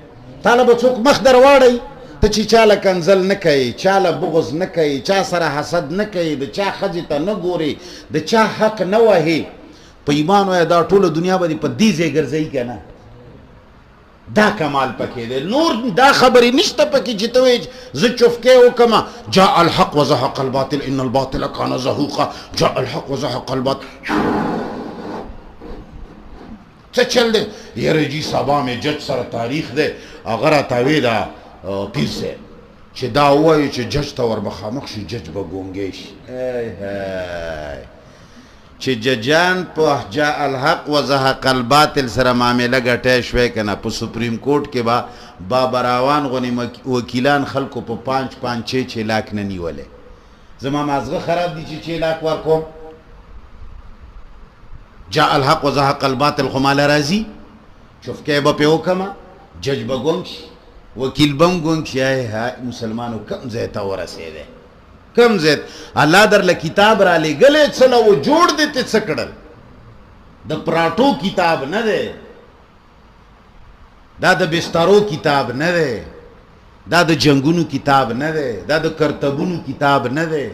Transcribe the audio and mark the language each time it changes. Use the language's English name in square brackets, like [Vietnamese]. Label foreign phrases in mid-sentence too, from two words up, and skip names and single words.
[Pashto] تاله به څوک مخ در واړی ته چې چاله کنزل نه کوي، چاله بغض نه کوي، چا سره حسد نه کوي، د چا ښځې ته نه ګوري، د چا حق نه وهي. په ایمان وایه دا ټوله دنیا به دې په دې ځای ګرځوي که نه. دا کمال پکې دی. نور دا خبرې نشته پکې چې ته وایې زه چفکې وکړم [Arabic] جاء الحق وزهق الباطل ان الباطل کان زهوقا جاء الحق وزهق الباطل. [Pashto] څه چل دی؟ یاره جي سبا مې جج سره تاریخ دی هغه راته وی دا پیر صاحب چې دا ووایي چې جج ته ور مخامخ شي جج به ګونګی شي. چې ججان په [Arabic] جاء الحق وزهق الباطل [Pashto] سره معامله ګټی شوی که نه په [English] Supreme Court [Pashto] کې به بابراوان غونې وکیلان خلکو په 5-5 6 لاک نه نیولی. زما مازغه خراب دي چې 6 لاک ورکوم. [Arabic] جاء الحق وزهق الباطل [Pashto] خو ماله راځي چفکې به پې وکړمه جج به ګونګ شي وکیل به هم ګونګ شي. مسلمانو کم ځای ته ورسېدی کم ځای الله درله کتاب را لېږلی څه له و جوړ دی ته څه کړل. د پراټو کتاب نه دی، دا د بسترو کتاب نه دی، دا د جنگونو کتاب نه دی، دا د کرتبونو کتاب نه دی.